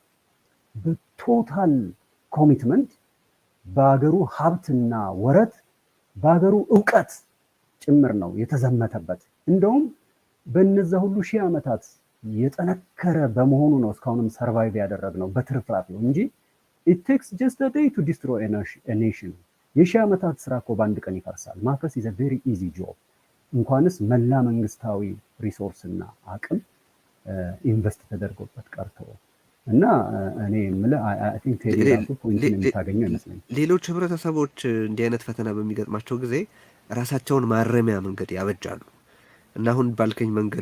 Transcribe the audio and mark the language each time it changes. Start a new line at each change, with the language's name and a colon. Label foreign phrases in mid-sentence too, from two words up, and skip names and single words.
English: total commitment
Amharic: በሀገሩ ሀብትና ወረት በሀገሩ እውቀት ጭምር ነው የተዘመተበት። እንደውም በእነዛ ሁሉ ሺህ ዓመታት የጠነከረ በመሆኑ ነው እስካሁንም ሰርቫይቭ ያደረግነው በትርፍራፍ ነው እንጂ
English: it takes just a day to destroy a nation።
Amharic: የሺህ ዓመታት ስራ እኮ በአንድ ቀን ይፈርሳል። ማፍረስ
English: is a very easy job።
Amharic: እንኳንስ መላ መንግስታዊ ሪሶርስ እና አቅም ኢንቨስት ተደርጎበት ቀርቶ እና እኔ
English: I think telegraph point
Amharic: የምታገኘው ይመስለኛል። ሌሎች ህብረተሰቦች እንዲህ አይነት ፈተና በሚገጥማቸው ጊዜ ራሳቸውን ማረሚያ መንገድ ያበጃሉ እና አሁን ባልከኝ መንገድ